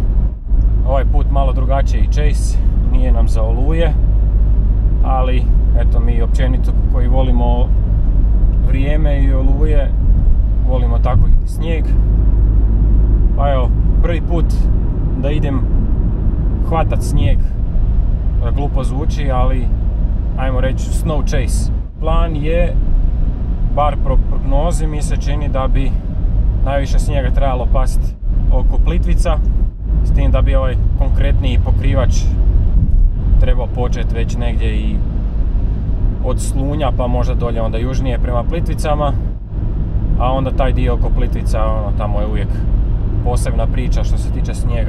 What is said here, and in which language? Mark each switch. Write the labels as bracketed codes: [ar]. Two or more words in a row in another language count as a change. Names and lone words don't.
[hr] Ovaj put malo drugačiji chase, nije nam za oluje, ali eto mi općenito koji volimo vrijeme i oluje, volimo tako i snijeg. Pa evo, prvi put da idem hvatat snijeg, glupo zvuči, ali ajmo reći [en] snow chase. [hr] Plan je, bar prognozi mi se čini da bi najviše snijega trebalo pasti oko Plitvica, s tim da bi ovaj konkretniji pokrivač trebao početi već negdje i od Slunja pa možda dolje onda južnije prema Plitvicama, a onda taj dio oko Plitvica, tamo je uvijek posebna priča što se tiče snijega.